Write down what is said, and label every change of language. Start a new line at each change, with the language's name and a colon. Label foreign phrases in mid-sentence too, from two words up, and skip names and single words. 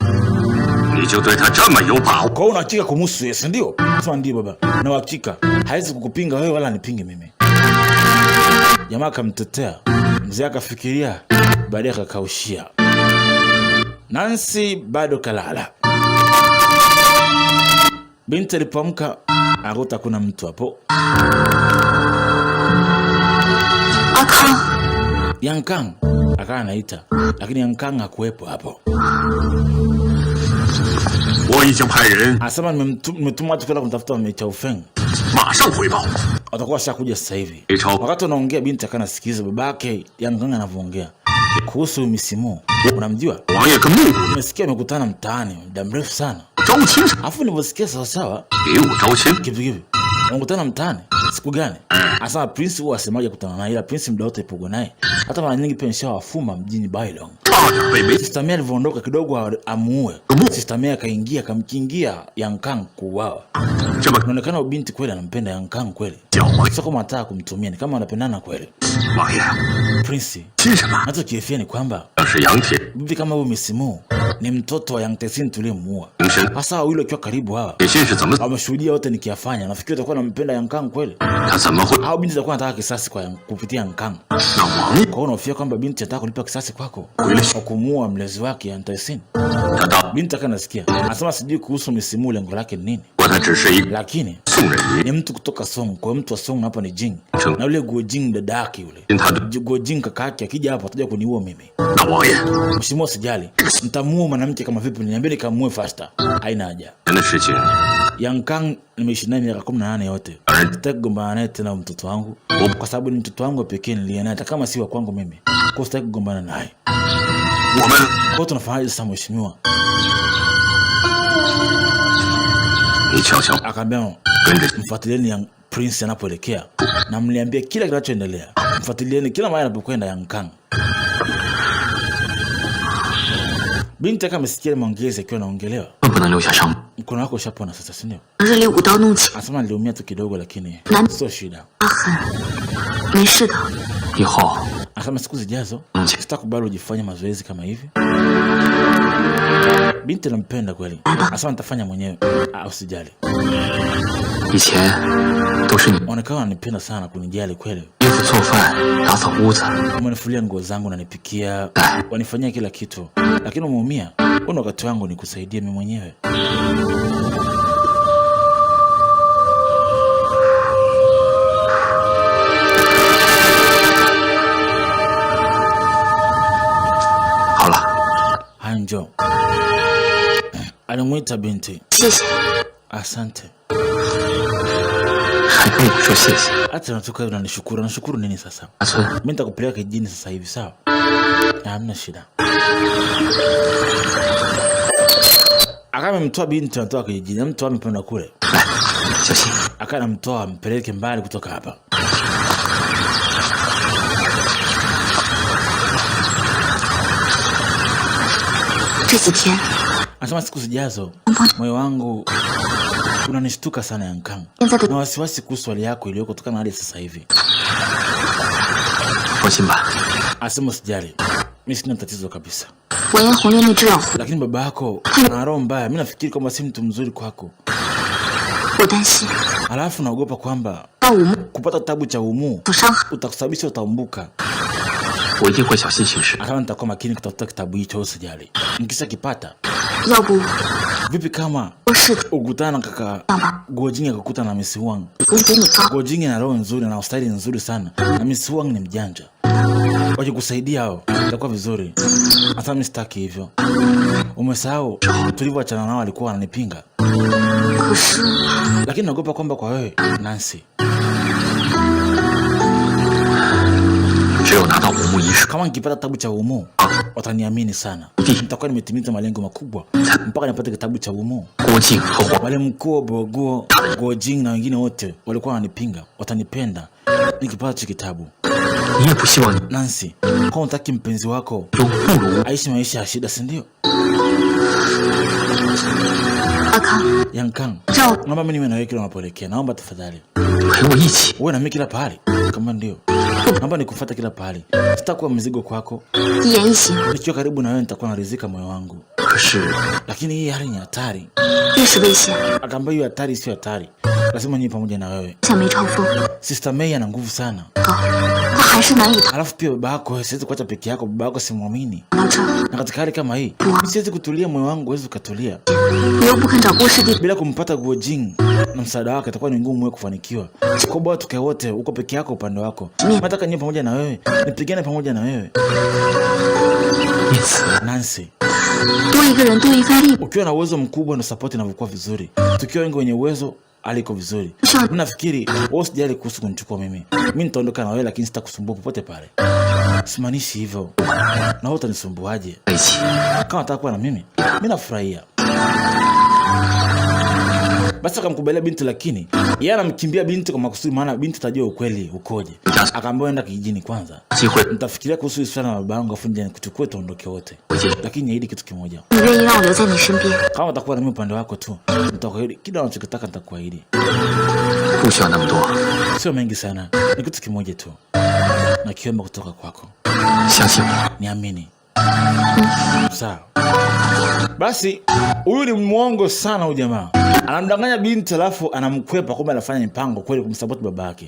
Chinese: 你就对他这么有把握？
Swahili: Kwa hiyo unahakika kumhusu yeye, si ndio? Sema ndio baba. Na uhakika hawezi kukupinga wewe wala nipinge mimi. Jamaa akamtetea. Mzee akafikiria, baadaye akakaushia. Nancy bado kalala. Binti alipoamka akakuta kuna mtu hapo.
Chinese: 阿康，
Swahili: Yankang akawa anaita, lakini Yankang hakuwepo hapo.
Chinese: 我已经派人
Swahili: Anasema nimetuma watu kwenda kumtafuta Mei Chaofeng.
Chinese: 马上回报。
Swahili: Watakuwa washakuja sasa hivi. Mei Chao- Wakati anaongea binti akawa anasikiza babake Yankang anavyoongea kuhusu misimu. Unamjua?
Chinese: 王爷跟木姑
Swahili: Nimesikia amekutana mtaani muda mrefu sana.
Chinese: 招亲上，
Swahili: Alafu nilivyosikia sawa sawa,
Chinese: 给我招亲。
Swahili: kitu kivi. Wamekutana mtaani siku gani? Asa Prince huwa asemaje kutana naye, ila Prince muda wote yupo naye. Hata mara nyingi pia nishawafuma mjini Bailong.
Chinese: 差点被梅
Swahili: Sister May alivyoondoka kidogo amuue. Sister May akaingia akamkingia Yankang kuuawa.
Chinese: 这么
Swahili: Inaonekana ubinti kweli anampenda Yankang kweli.
Chinese: 狡猾。
Swahili: Sio kama anataka kumtumia, ni kama wanapendana kweli.
Chinese: 王爷， Prince, 亲什么？
Swahili: hata kiefia ni kwamba
Chinese: 要是杨铁
Swahili: bibi kama huyu Misimu ni mtoto wa Yang Tesin tuliyemuua.
Chinese: 平身，
Swahili: Hasa wawili wakiwa karibu hawa.
Chinese: 铁心是怎么？
Swahili: Wameshuhudia wote nikiyafanya. Nafikiri atakuwa anampenda Yankang kweli.
Chinese: 他怎么会？
Swahili: Au binti atakuwa anataka kisasi kwa kupitia Yankang.
Chinese: 那王爷
Swahili: Kwa hiyo unahofia kwamba binti anataka kulipa kisasi kwako
Chinese: 回来，
Swahili: kwa kumuua mlezi wake Yang Tesin.
Chinese: 他到
Swahili: Binti akanasikia. Anasema sijui kuhusu Misimu lengo lake ni nini.
Chinese: 我他只是一个
Swahili: Lakini
Chinese: 送人鱼，
Swahili: ni mtu kutoka Song. Kwa hiyo mtu wa Song hapa ni Jing. Cheng. Na yule Guo Jing dada yake yule.
Chinese: 因他的
Swahili: Guo Jing kaka yake akija hapa atakuja kuniua mimi.
Chinese: 那王爷
Swahili: Mheshimiwa usijali. Nitamuua mwanamke kama vipi, niambie nikamue faster. Haina haja.
Chinese: 人的事情，
Swahili: Yankang nimeishi naye miaka 18 yote. Sitaki kugombana naye tena mtoto wangu. Kwa sababu ni mtoto wangu pekee niliye naye hata kama si wa kwangu mimi. Kwa sitaki kugombana naye.
Chinese: 我们
Swahili: Kwa hiyo tunafanyaje sasa mheshimiwa?
Chinese: 你悄悄
Swahili: Akaambia
Chinese: 跟着
Swahili: mfuatilieni Yang Prince anapoelekea na mliambia kila kinachoendelea. Mfuatilieni kila mahali anapokwenda Yankang. Binti akamsikia maongezi akiwa anaongelewa.
Chinese: 更不能留下伤。
Swahili: mkono wako ushapona sasa, si ndio?
Chinese: 日里舞刀弄起，
Swahili: Anasema niliumia tu kidogo lakini sio shida.
Chinese: 疤痕，没事的。以后
Swahili: Anasema siku zijazo sitakubali ujifanye mazoezi kama hivi. Binti nampenda kweli. Anasema nitafanya mwenyewe. Usijali.
Chinese: 以前都是你
Swahili: Onekana ananipenda sana kunijali kweli.
Chinese: 衣服、做饭、打扫屋子，
Swahili: Umenifulia nguo zangu na nipikia, wanifanyia kila kitu. Lakini umeumia. Una wakati wangu nikusaidie mimi mwenyewe. Hanjo. Alimwita binti.
Chinese: 谢谢。
Swahili: Asante.
Chinese: 还跟我说谢谢。
Swahili: Hata unatoka unanishukuru. Nashukuru nini sasa?
Chinese: 阿村，
Swahili: Mimi nitakupeleka kijijini sasa hivi, sawa? Hamna shida. Akamemtoa binti anatoka kijijini. Mtu amepanda kule.
Chinese: 来，小心。
Swahili: Akanamtoa mpeleke mbali kutoka hapa.
Chinese: 这几天
Swahili: Anasema siku zijazo moyo wangu unanishtuka sana Yankang. Na wasiwasi kuhusu hali yako iliyoko kutokana na hali sasa hivi.
Chinese: 放心吧，
Swahili: Asema usijali. Mimi sina tatizo kabisa.
Chinese: 完颜红烈那只老狐，
Swahili: Lakini baba yako ana roho mbaya. Mimi nafikiri kwamba si mtu mzuri kwako.
Chinese: 我担心
Swahili: Alafu naogopa kwamba
Chinese: 到武穆
Swahili: kupata kitabu cha Umu
Chinese: 有伤害。
Swahili: utakusababisha utaumbuka.
Chinese: 我一定会小心行事。
Swahili: Akawa nitakuwa makini kutafuta kitabu hicho, usijali. Nikisha kipata,
Chinese: 要不
Swahili: vipi kama
Chinese: 我是
Swahili: ukutana na kaka
Chinese: 爸爸
Swahili: Gojing akakutana na Miss Wang.
Chinese: 功比你高，
Swahili: Gojing ana roho nzuri na ustaili nzuri sana. Na Miss Wang ni mjanja. Wakikusaidia hao, itakuwa vizuri. Hata mimi sitaki hivyo. Umesahau tulivyoachana nao alikuwa wananipinga.
Chinese: 可是
Swahili: Lakini naogopa kwamba kwa wewe Nancy,
Chinese: 只有拿到武穆遗书，
Swahili: kama nikipata kitabu cha Umu wataniamini sana. Nitakuwa nimetimiza malengo makubwa mpaka nipate kitabu cha Umu.
Chinese: 郭靖和黄
Swahili: Wale mkuu Boguo, Gojing na wengine wote walikuwa wananipinga, watanipenda nikipata hicho kitabu.
Chinese: 你也不希望你
Swahili: Nancy, kwa unataka mpenzi wako
Chinese: 有不如
Swahili: aishi maisha ya shida, si ndio?
Chinese: 阿康， Yankang, 让我
Swahili: naomba mimi niwe na wewe kila unapoelekea. Naomba tafadhali
Chinese: 陪我一起。
Swahili: uwe na mimi kila pahali. Kama ndio, naomba nikufuate kila pahali. Sitakuwa mzigo kwako.
Chinese: 一言一行，
Swahili: Nikiwa karibu na wewe nitakuwa naridhika moyo wangu.
Chinese: 可是
Swahili: Lakini hii hali ni hatari.
Chinese: 越是危险，
Swahili: Akaambia hiyo hatari sio hatari. Lazima niwe pamoja na wewe.
Chinese: 像梅超风
Swahili: Sister May ana nguvu sana.
Chinese: 高，他还是难以
Swahili: Alafu pia baba yako siwezi kuacha peke yako, baba yako simwamini.
Chinese: 到这儿。
Swahili: Na katika hali kama hii, mimi siwezi kutulia, moyo wangu huwezi ukatulia.
Chinese: 你又不肯找郭师弟，
Swahili: Bila kumpata Gojing na msaada wake itakuwa ni ngumu wewe kufanikiwa. Kwa bora tukae wote, uko peke yako upande wako. Nataka niwe pamoja na wewe, nipigane pamoja na wewe.
Chinese: 因此 Nancy, 多一个人多一份力，
Swahili: ukiwa na uwezo mkubwa na support inavyokuwa vizuri. Tukiwa wengi wenye uwezo aliko vizuri. Mimi nafikiri wewe usijali kuhusu kunichukua mimi. Mimi nitaondoka na wewe lakini sitakusumbua popote pale. Simaanishi hivyo. Na wewe utanisumbuaje?
Chinese: 在一起，
Swahili: Kama unataka kuwa na mimi nafurahia. Basi akamkubalia binti, lakini yeye anamkimbia binti kwa makusudi, maana binti tajua ukweli ukoje. Akaambiwa enda kijijini kwanza.
Chinese: 机会
Swahili: Nitafikiria kuhusu swala la babangu afu nje nikuchukue tuondoke wote.
Chinese: 回去。
Swahili: Lakini niahidi kitu kimoja.
Chinese: 你愿意让我留在你身边？
Swahili: Kama utakuwa na mimi upande wako tu, nitakuahidi kila unachotaka nitakuahidi.
Chinese: 不需要那么多，
Swahili: Sio mengi sana. Ni kitu kimoja tu. Nakiomba kutoka kwako.
Chinese: 相信我。
Swahili: Niamini. Sawa. Basi huyu ni mwongo sana huyu jamaa. Anamdanganya binti alafu anamkwepa kwamba anafanya mipango kweli kumsupport babake.